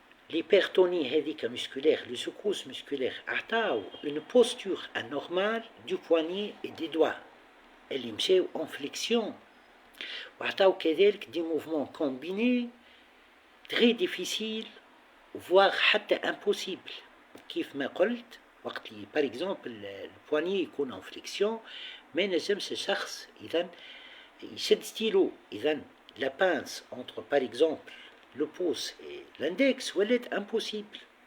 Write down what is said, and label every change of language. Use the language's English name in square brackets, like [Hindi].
[French] l'hypertonie هذيك musculaire, les secousses musculaires عطاو une posture anormale du poignet et des doigts [Arabic] اللي مشاو [French] en flexion [Arabic] وعطاو كذلك [French] des mouvements combinés très difficiles voire حتى impossible. [Arabic] كيف ما قلت وقت اللي par exemple البواني يكون en flexion ما نجمش الشخص إذا يشد ستيلو. [French] إذا la pince entre par exemple le pouce et l'index ولات impossible.